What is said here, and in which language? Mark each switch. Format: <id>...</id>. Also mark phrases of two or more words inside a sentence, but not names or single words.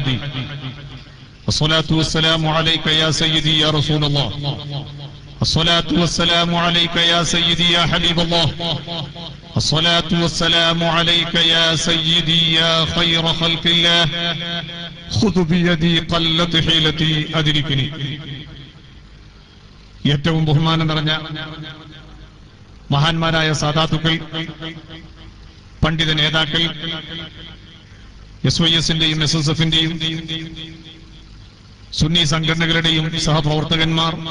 <ar>الصلاة والسلام عليك يا سيدي يا رسول الله. الصلاة والسلام عليك يا سيدي يا حبيب الله. الصلاة والسلام عليك يا سيدي يا خير خلق الله. خذ بيدي قلت حيلتي أدركني.</ar> <ml>ഏറ്റവും ബഹുമാനം നിറഞ്ഞ മഹാന്മാരായ സാദാത്തുക്കൾ, പണ്ഡിത നേതാക്കൾ, SYS-ന്റെയും SSF-ന്റെയും സുന്നി സംഘടനകളുടെയും സഹപ്രവർത്തകന്മാർ,</ml>